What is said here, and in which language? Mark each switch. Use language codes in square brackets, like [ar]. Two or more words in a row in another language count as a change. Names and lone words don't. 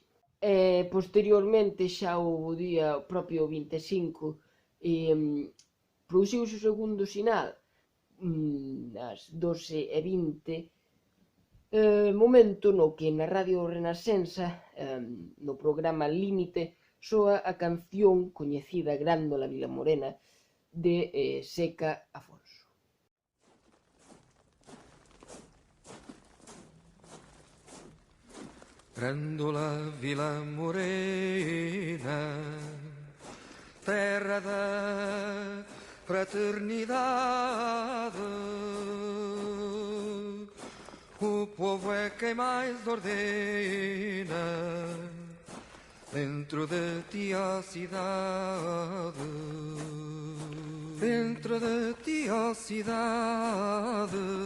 [gl] Posteriormente, xa o día propio 25, produciuse o segundo sinal, ás 12:20, momento no que na Radio Renascença, no programa Límite, soa a canción coñecida Grándola Vilamorena de Seca Afonso. [pt] Grândola Vila Morena, terra da fraternidade, o povo é quem mais ordena dentro de ti a cidade, dentro de ti a cidade,